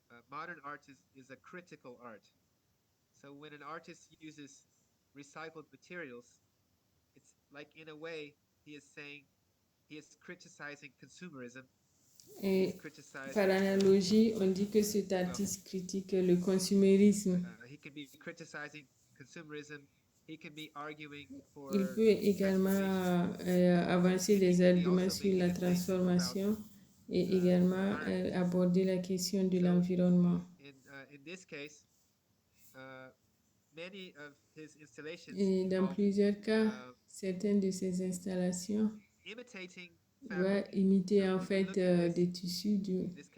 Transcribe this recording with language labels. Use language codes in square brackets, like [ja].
[en] modern art is a critical art. So when an artist uses recycled materials, it's like in a way he is saying he is criticizing consumerism. [fr] Et par analogie, on dit que cet artiste critique le consumérisme. [en] He can be criticizing consumerism. He can be arguing for [fr] Il peut également avancer des arguments sur la transformation et également aborder la question de l'environnement. [en] In this case, many of his installations [fr] et dans plusieurs cas, certaines de ses installations va imiter en fait des tissus du...